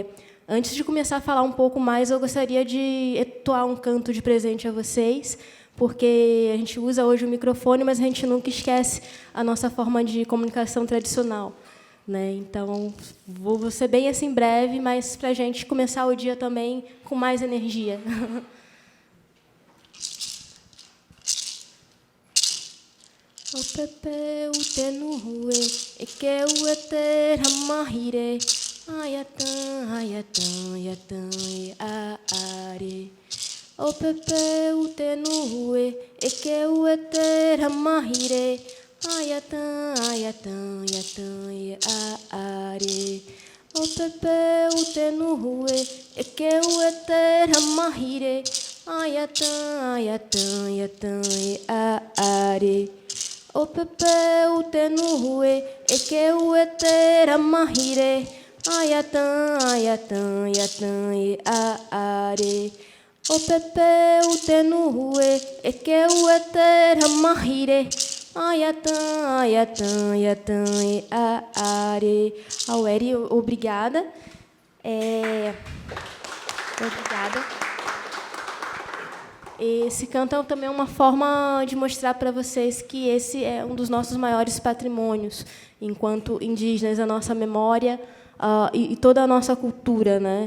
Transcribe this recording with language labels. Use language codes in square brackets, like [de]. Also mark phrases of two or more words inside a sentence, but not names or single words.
[pt] Antes de começar a falar um pouco mais, eu gostaria de entoar um canto de presente a vocês, porque a gente usa hoje o microfone, mas a gente nunca esquece a nossa forma de comunicação tradicional, né? Então, vou ser bem assim breve, mas para a gente começar o dia também com mais energia. O pepe o tenue e que o eter hamahire ayatan ayatan ayatan a are. O pepe o tenue e que o eter hamahire ayatan ayatan ayatan a are. O pepe o tenue e que o eter hamahire ayatan ayatan ayatan a are. O pepe o tenue e que o eter amahire ayatan ayatan ayatan a are. O pepe o tenue e que o eter amahire ayatan ayatan ayatan a are. Aueri, obrigada. Obrigada. Esse canto também é uma forma de mostrar para vocês que esse é um dos nossos maiores patrimônios, enquanto indígenas, a nossa memória e toda a nossa cultura, né?